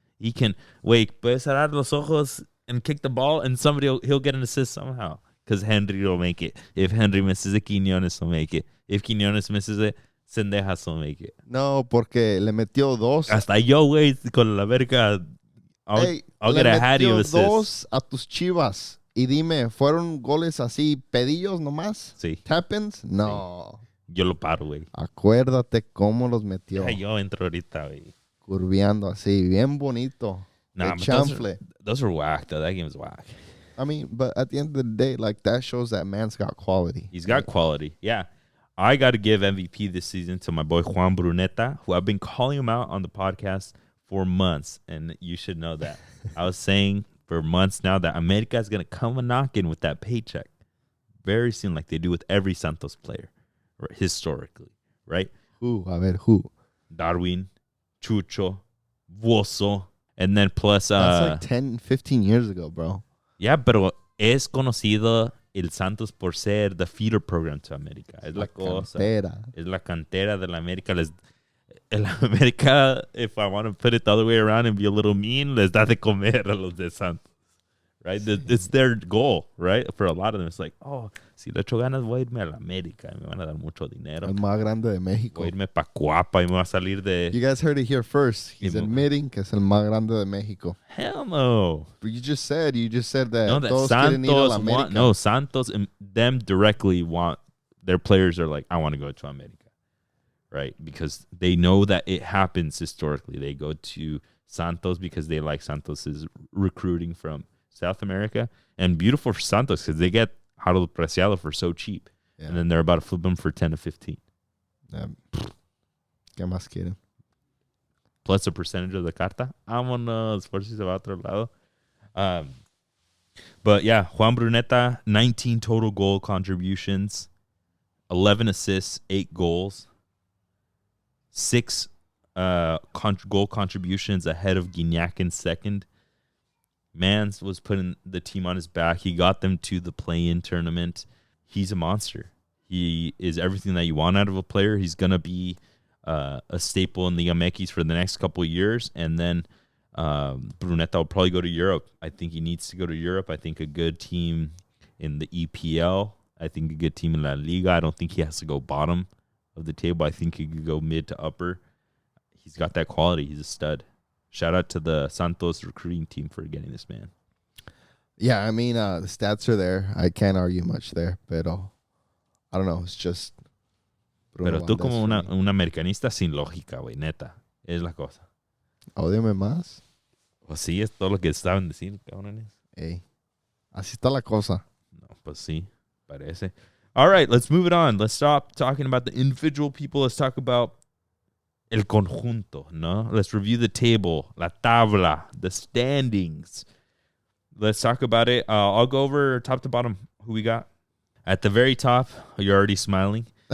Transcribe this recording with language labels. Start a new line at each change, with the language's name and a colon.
English: He can
Spanish: puede cerrar los ojos
English: and kick the ball, and he'll get an assist somehow because Henry will make it. If Henry misses it, Quiñones will make it. If Quiñones misses it, Sendejas will make it.
Spanish: No, porque le metió dos. Hasta yo, güey, con la América.
English: I'll get a Hattie of assists.
Spanish: Dos a tus Chivas. Y dime, ¿fueron goles así pedillos nomás? Sí. ¿Tap-ins? No. Sí. Yo lo paro, güey. Acuérdate cómo los metió. Yo entro ahorita, güey. Curveando así, bien bonito.
English: Nah, those are whack, though. That game is whack. I mean, but at the end of the day, like, that shows that man's got quality. He's got quality, yeah. I got to give MVP this season to my boy Juan Bruneta, who I've been calling him out on the podcast for months, and you should know that. I was saying for months now that America is going to come a knocking with that paycheck very soon, like they do with every Santos player, right, historically, right? Who? Darwin, Chucho, Vuoso, and then plus... That's like 10, 15 years ago, bro.
Spanish: Yeah, pero es conocido el Santos por ser
English: the feeder program to América.
Spanish: Es la cosa. Cantera. Es la cantera de la América.
English: El América, if I want to put it the other way around and be a little mean,
Spanish: les da de comer a los de Santos.
English: Right?
Spanish: Sí.
English: It's their goal, right? For a lot of them, it's like, oh,
Spanish: si le echo ganas, voy a irme a la América. Me van a dar mucho dinero. El más grande de México. Voy a irme pa' Cuapa y me va a salir de...
English: You guys heard it here first. He's admitting
Spanish: que es el más grande de México.
English: Hell no. But you just said that. No, that Santos Santos and them directly want, their players are like, I want to go to America. Right? Because they know that it happens historically. They go to Santos because they like Santos's recruiting from South America. And beautiful for Santos because they get Harold Preciado for so cheap. Yeah. And then they're about to flip them for 10 to 15.
Spanish: ¿Qué más quieren?
English: Plus a percentage of the carta.
Spanish: Vámonos, por si se va a otro lado.
English: But yeah, Juan Bruneta, 19 total goal contributions, 11 assists, 8 goals, 6 goal contributions ahead of Guignac in second. Mans was putting the team on his back. He got them to the play-in tournament. He's a monster. He is everything that you want out of a player. He's going to be a staple in Liga MX for the next couple of years. And then Bruneta will probably go to Europe. I think he needs to go to Europe. I think a good team in the EPL. I think a good team in La Liga. I don't think he has to go bottom of the table. I think he could go mid to upper. He's got that quality. He's a stud. Shout out to the Santos recruiting team for getting this man. Yeah, I mean, the stats are there. I can't argue much there,
Spanish: pero
English: I don't know. It's just...
Spanish: Pero tú como un americanista sin lógica, güey, neta. Es la cosa. Ódiame más. Pues sí, es todo lo que saben decir, cabrones. Ey, así está la cosa. No, pues sí, parece.
English: All right, let's move it on. Let's stop talking about the individual people. Let's talk about
Spanish: el conjunto, no?
English: Let's review the table,
Spanish: la tabla,
English: the standings. Let's talk about it. I'll go over top to bottom who we got. At the very top, you're already smiling.